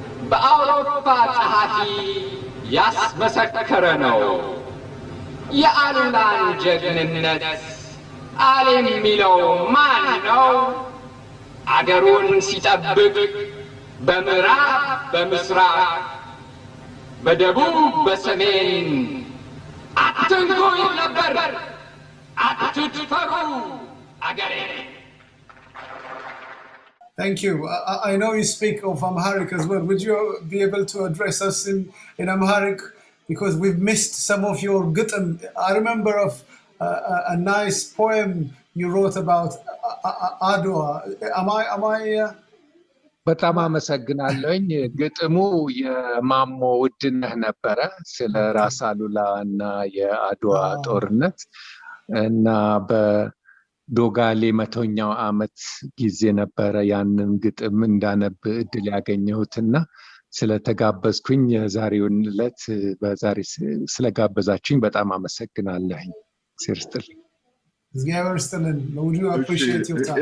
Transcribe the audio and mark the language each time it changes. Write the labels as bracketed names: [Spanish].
[Amharic] በአውሮፓ ጸሐፊ ያስመሰከረ ነው የአሉላን ጀግንነት አለ የሚለው ማን ነው አገሩን ሲጠብቅ በምዕራብ በምስራቅ በደቡብ በሰሜን አትንኩ ነበር አትድፈሩ አገሬ [English] Thank you. I know you speak of Amharic as well. Would you be able to address us in Amharic? Because we've missed some of your gutm. I remember of a nice poem you wrote about Adwa. Am I [Amharic] በጣም አመሰግናለሁኝ ግጥሙ የማሞ ውድነህ ነበረ ስለ ራስ አሉላ እና የአድዋ ጦርነት እና በዶጋሌ 100ኛው ዓመት ጊዜ ነበረ ያንን ግጥም እንዳነብ እድል ያገኘሁትና ስለተጋበዝኩኝ የዛሬውን ዕለት በዛሬ ስለጋበዛችሁኝ በጣም አመሰግናለሁኝ። ሲርስትል እግዚአብሔር ይስጥልን። [English] We do appreciate your time.